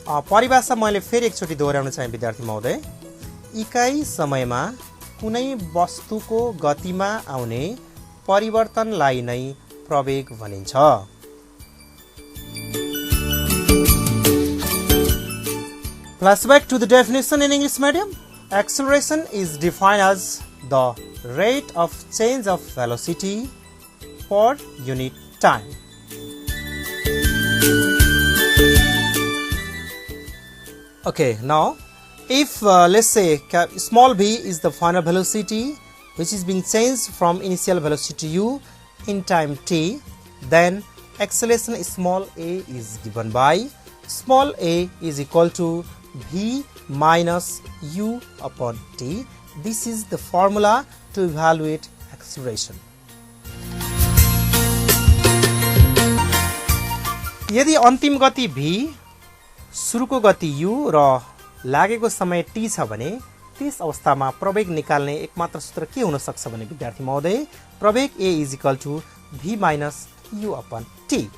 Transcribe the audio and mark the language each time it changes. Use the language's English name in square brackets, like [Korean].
[Nepali] परिभाषा मैले फेरि एकचोटि दोहोऱ्याउन चाहे विद्यार्थी महोदय। इकाइ समयमा कुनै वस्तुको गतिमा आउने परिवर्तनलाई नै प्रवेग भनिन्छ। [English] Flashback to the definition in English medium. Acceleration is defined as the rate of change of velocity per unit time. Okay, now if let's say small v is the final velocity which is being changed from initial velocity u in time t, then acceleration small a is given by small a is equal to v minus u upon t. This is the formula to evaluate acceleration. [Nepali] यदि अन्तिम गति v, सुरुको गति u र लागेको समय t छ भने त्यस अवस्थामा प्रवेग निकाल्ने एकमात्र सूत्र के हुन सक्छ भने विद्यार्थी महोदय, प्रवेग [English] a is equal to v minus u upon t.